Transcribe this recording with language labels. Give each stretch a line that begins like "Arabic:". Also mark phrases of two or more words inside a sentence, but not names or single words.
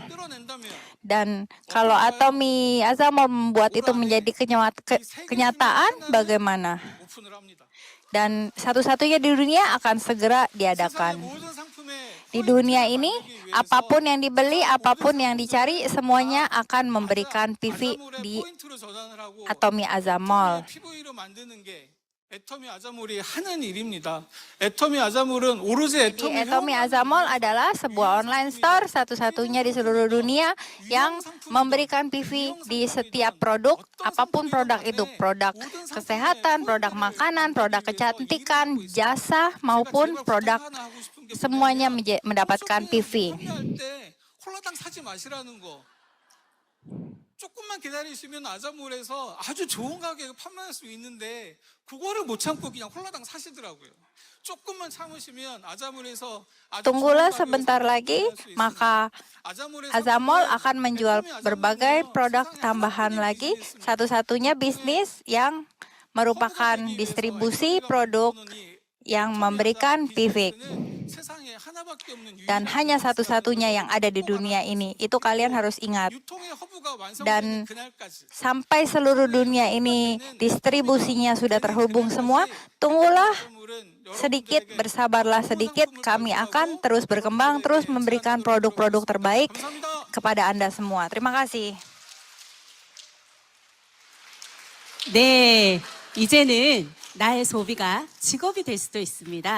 Indonesian: Dan kalau Atomy Azamol membuat itu menjadi kenyataan, bagaimana?
Korean: 오픈을 합니다.
Indonesian: Dan satu-satunya di dunia akan segera diadakan. Di dunia ini, apapun yang dibeli, apapun yang dicari, semuanya akan memberikan PV di Atomy Azamol.
Korean: 애터미 아자몰이 하는 일입니다. 애터미 아자몰은 오로지
Indonesian: Di Atomy Azamol adalah sebuah online store satu-satunya di seluruh dunia yang memberikan PV di setiap produk, apapun produk itu, produk kesehatan, produk makanan, produk kecantikan, jasa maupun produk, semuanya mendapatkan PV.
Korean: 홀라당 사지 마시라는 거. 조금만 기다리시면 아자몰에서 아주 좋은 가격에 판매할 수 있는데 그거를 못 참고 그냥 홀라당 사시더라고요. 조금만 참으시면 아자몰에서
Indonesian: Tunggulah sebentar lagi, maka Azamol akan menjual berbagai produk tambahan lagi, satu-satunya bisnis yang merupakan distribusi produk yang memberikan PV. Dan hanya satu-satunya yang ada di dunia ini. Itu kalian harus ingat. Dan sampai seluruh dunia ini distribusinya sudah terhubung semua, tunggulah sedikit, bersabarlah sedikit. Kami akan terus berkembang, terus memberikan produk-produk terbaik kepada Anda semua. Terima kasih.
Korean: 네, 이제는 나의 소비가 직업이 될 수도 있습니다.